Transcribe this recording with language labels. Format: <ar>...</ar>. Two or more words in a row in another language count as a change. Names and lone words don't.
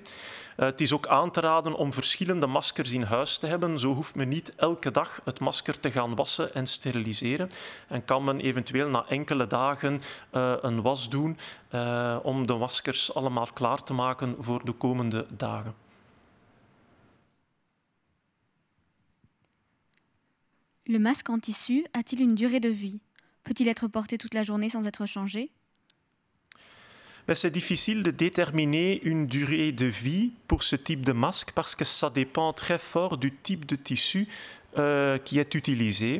<nl>Het is ook aan te raden om verschillende maskers in huis te hebben. Zo hoeft men niet elke dag het masker te gaan wassen en steriliseren. En kan men eventueel na enkele dagen een was doen om de maskers allemaal klaar te maken voor de komende dagen.</nl> <fr>Le masque en tissu a-t-il une durée de vie? Peut-il être porté toute la journée sans être changé? C'est difficile de déterminer une durée de vie pour ce type de masque parce que ça dépend très fort du type de tissu qui est utilisé.</fr>